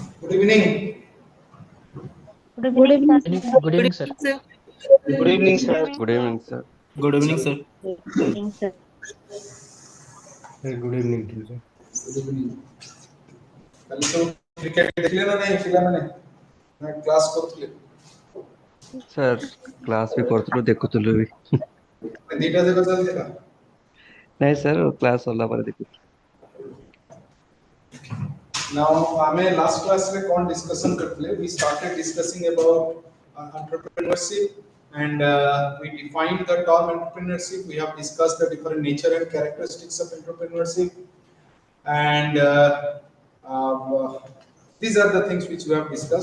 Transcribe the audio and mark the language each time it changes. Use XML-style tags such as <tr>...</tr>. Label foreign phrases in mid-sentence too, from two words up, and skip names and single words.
<en>Good evening. Good evening, Good evening, sir. Good evening, sir. Good evening, sir. Good evening, sir. sir. Good evening, teacher. Good evening.</en> <or>କାଲି ସବୁ କ୍ରିକେଟ ଦେଖିଲେ ନା ନାହିଁ ପିଲାମାନେ ନା କ୍ଲାସ୍ କରୁଥିଲେ? Sir, class ବି କରୁଥିଲୁ ଦେଖୁଥିଲୁ ବି। ଦିଟା ଯାକ ଚାଲିଥିଲା। ନାଇଁ ସାର୍ କ୍ଲାସ୍ ସରିଲା ପରେ ଦେଖୁଥିଲୁ। Now ଆମେ</or> <en>last class</en> <or>ରେ କ'ଣ discussion କରିଥିଲେ?</or> <en>We started discussing about entrepreneurship and we defined the term entrepreneurship. We have discussed the different nature and characteristics of entrepreneurship and these are the things which we have discussed.</en>